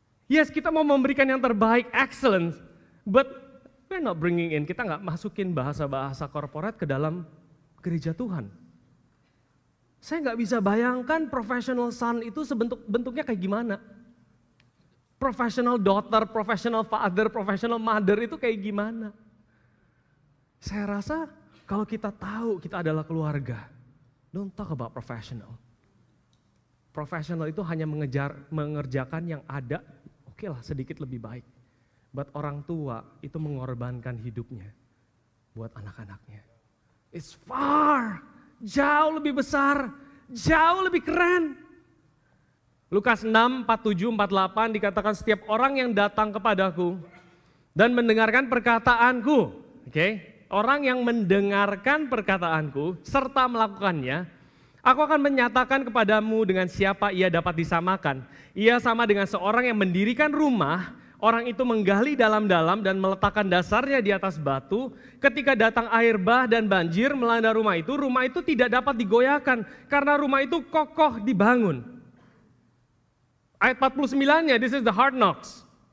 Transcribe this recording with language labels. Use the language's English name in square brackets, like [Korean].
[English] Yes, [Indonesian] kita mau memberikan yang terbaik, excellence, [English] but we're not bringing in, [Indonesian] kita nggak masukin bahasa-bahasa korporat ke dalam gereja Tuhan. Saya nggak bisa bayangkan professional son itu bentuknya kayak gimana. Professional daughter, professional father, professional mother itu kayak gimana. Saya rasa kalau kita tahu kita adalah keluarga, [English] don't talk about professional. [Indonesian] Professional itu hanya mengerjakan yang ada, oke lah sedikit lebih baik. But orang tua itu mengorbankan hidupnya buat anak-anaknya. [English] It's far, [Indonesian] jauh lebih besar, jauh lebih keren. Lukas 6, 47, 48 dikatakan setiap orang yang datang kepadaku dan mendengarkan perkataanku. Orang yang mendengarkan perkataanku serta melakukannya, aku akan menyatakan kepadamu dengan siapa ia dapat disamakan. Ia sama dengan seorang yang mendirikan rumah, Orang itu menggali dalam-dalam dan meletakkan dasarnya di atas batu. Ketika datang air bah dan banjir melanda rumah itu tidak dapat digoyahkan karena rumah itu kokoh dibangun. Ayat 49-nya, [English] this is the hard knocks.